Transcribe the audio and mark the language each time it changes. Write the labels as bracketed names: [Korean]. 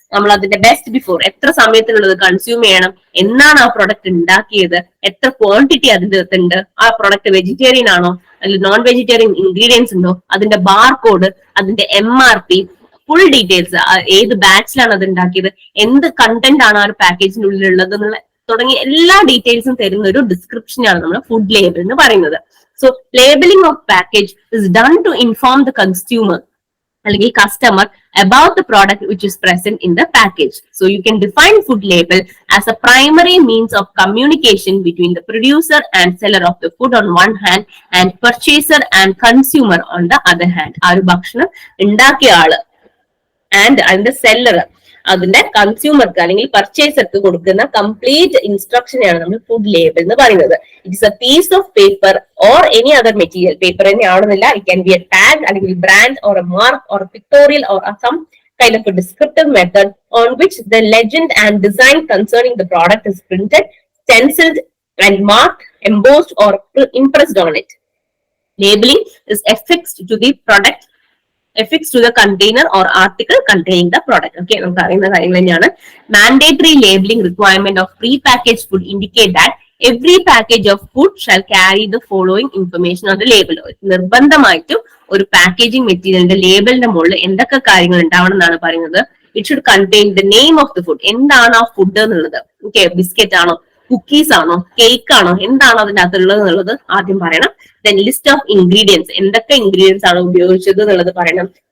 [Malayalam] നമ്മൾ അതിന്റെ best before, എത്ര സമയത്തിനുള്ളത് കൺസ്യൂം ചെയ്യണം, എന്നാണ് ആ പ്രൊഡക്റ്റ് ഉണ്ടാക്കിയത്, എത്ര ക്വാണ്ടിറ്റി അതിന്റെ അകത്തുണ്ട്, ആ പ്രൊഡക്റ്റ് വെജിറ്റേറിയൻ ആണോ അല്ലെങ്കിൽ നോൺ വെജിറ്റേറിയൻ ഇൻഗ്രീഡിയൻസ് ഉണ്ടോ, അതിന്റെ ബാർ കോഡ്, അതിന്റെ MRP, ഫുൾ ഡീറ്റെയിൽസ്, ഏത് ബാച്ചിലാണ് അത് ഉണ്ടാക്കിയത്, എന്ത് കണ്ടന്റ് ആണ് ആ ഒരു പാക്കേജിനുള്ളിൽ ഉള്ളത് എന്നുള്ള തുടങ്ങിയ എല്ലാ ഡീറ്റെയിൽസും തരുന്ന ഒരു ഡിസ്ക്രിപ്ഷനാണ് നമ്മൾ ഫുഡ് ലേബൽ എന്ന് പറയുന്നത്. [English] So labeling of package is done to inform the consumer അല്ലെങ്കിൽ customer about the product which is present in the package. So you can define food label as a primary means of communication between the producer and seller of the food on one hand and purchaser and consumer on the other hand. [Malayalam] ആ ഒരു ഭക്ഷണം ഉണ്ടാക്കിയ ആള് and അതിന്റെ seller അതിന്റെ കൺസ്യൂമർക്ക് അല്ലെങ്കിൽ പർച്ചേസർക്ക് കൊടുക്കുന്ന complete ഇൻസ്ട്രക്ഷനെയാണ് നമ്മൾ ഫുഡ് ലേബൽ എന്ന് പറയുന്നത്. [English] it's a piece of paper or any other material, [Malayalam] paper തന്നെ ആവണമെന്നില്ല, [English] It can be a tag അല്ലെങ്കിൽ brand or a mark or pictorial or some kind of a descriptive method on which the legend and design concerning the product is printed, stenciled and marked, embossed or impressed on it. Labeling is affixed to the product, affixed to the container or article containing the product. [Malayalam] Okay, നമുക്ക് അറിയുന്ന കാര്യങ്ങൾ തന്നെയാണ്. [English] Mandatory labeling requirement of pre-packaged food indicate that every package of food shall carry the following information on the label. [Malayalam] നിർബന്ധമായിട്ടും ഒരു packaging മെറ്റീരിയലിന്റെ ലേബലിന്റെ മുകളിൽ എന്തൊക്കെ കാര്യങ്ങൾ ഉണ്ടാവണം എന്നാണ് പറയുന്നത്. [English] it should contain the name of the food, [Malayalam] എന്താണ് ആ ഫുഡ് എന്നുള്ളത്. ഓക്കെ, ബിസ്ക്കറ്റ് ആണോ, കുക്കീസ് ആണോ, കേക്ക് ആണോ, എന്താണ് അതിന്റെ അകത്തുള്ളത് എന്നുള്ളത് ആദ്യം പറയണം. [English] then list of ingredients, [Malayalam] എന്തൊക്കെ ഇൻഗ്രീഡിയൻസ് ആണ് ഉപയോഗിച്ചത് എന്നുള്ളത് പറയണം.